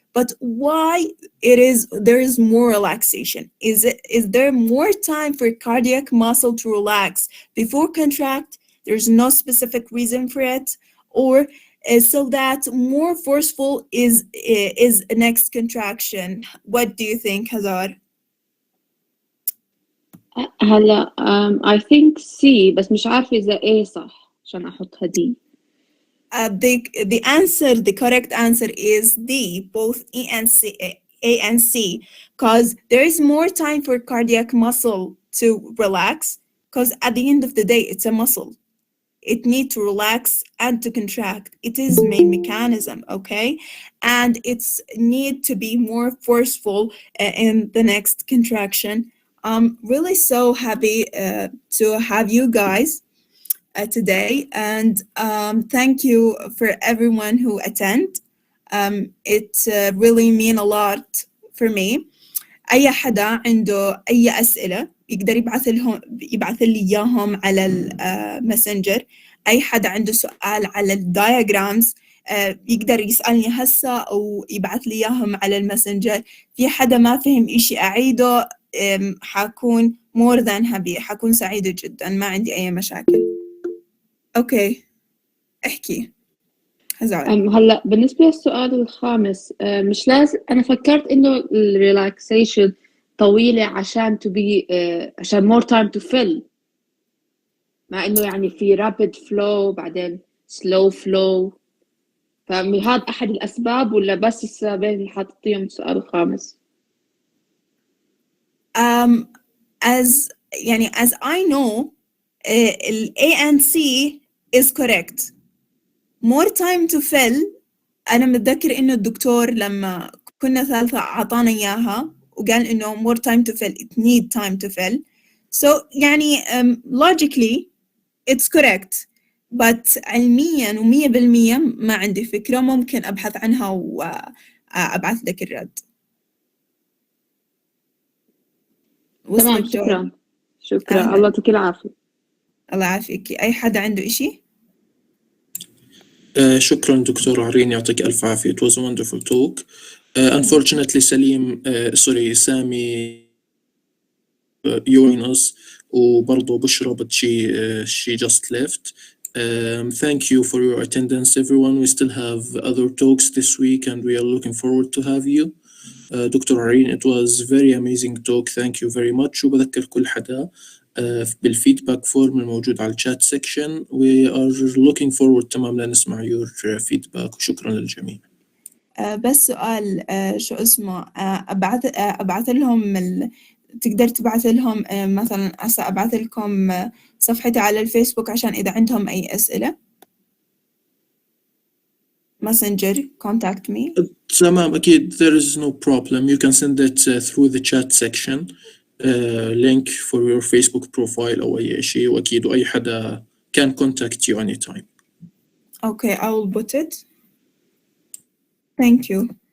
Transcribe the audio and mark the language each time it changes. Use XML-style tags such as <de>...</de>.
<en>But why there is more relaxation? Is there more time for cardiac muscle to relax before contract? There's no specific reason for it, or so that more forceful is next contraction. What do you think, Hazar?</en> <ar>هلا</ar> <en>I think</en> <ar>C بس مش عارفة إذا A صح عشان أحطها D.</ar> <en>The correct answer is D, both A and C, because there is more time for cardiac muscle to relax, because at the end of the day, it's a muscle. It needs to relax and to contract. It is main mechanism, okay? And it's need to be more forceful in the next contraction. I'm really so happy to have you guys today, and thank you for everyone who attend. It really mean a lot for me.</en> <ar>أي حدا عنده أي أسئلة يقدر يبعث لي إياهم على الماسنجر. أي حدا عنده سؤال على الدايجرامز يقدر يسألني هسه أو يبعث لي إياهم على الماسنجر. في حدا ما فهم إشي أعيده حكون</ar> <en>more than happy،</en> <ar>حكون سعيدة جدا، ما عندي أي مشاكل. أوكي، احكي هزار. هلا بالنسبة للسؤال الخامس مش لازم، أنا فكرت إنه الريلاكسيشن طويلة عشان عشان</ar> <en>more time to fill،</en> <ar>مع إنه يعني في</ar> <en>rapid flow</en> <ar>بعدين</ar> <en>slow flow،</en> <ar>فهذا أحد الأسباب ولا بس السببين اللي حاطيهم السؤال الخامس؟</ar> <en>as I know ال A and C is correct. more time to fill</en> <ar>أنا متذكر إنه الدكتور لما كنا ثالثة أعطانا إياها وقال إنه</ar> <en>more time to fill it need time to fill. So</en> <ar>يعني</ar> <en>logically it's correct, but</en> <ar>علميا و100% ما عندي فكرة، ممكن أبحث عنها وأبعث لك الرد. تمام، شكرا. الله يعطيك العافية. الله يعافيك. أي حدا عنده إشي؟ شكرا دكتور عرين، يعطيك ألف عافية.</ar> <en>It was a wonderful talk. Unfortunately Sami join us وبرضه Bushra but she just left. Thank you for your attendance everyone. We still have other talks this week and we are looking forward to have you. Doctor Areen, it was very amazing talk. Thank you very much.</en> <ar>وبذكر كل حدا بالفيدباك فورم الموجود على الشات سيكشن.</ar> <en>We are looking forward</en> <ar>تمام لنسمع</ar> <en>your feedback</en> <ar>وشكرا للجميع. بس سؤال شو اسمه أبعث لهم تقدر تبعث لهم مثلا هسه أبعث لكم صفحتي على الفيسبوك عشان إذا عندهم أي أسئلة.</ar> <en>Messenger contact me.</en> <ar>تمام أكيد,</ar> <en>there is no problem. You can send it through the chat section. Link for your Facebook profile</en> <ar>أو أي شيء, وأكيد أي حدا</ar> <en>can contact you anytime. Okay, I will put it. Thank you.</en>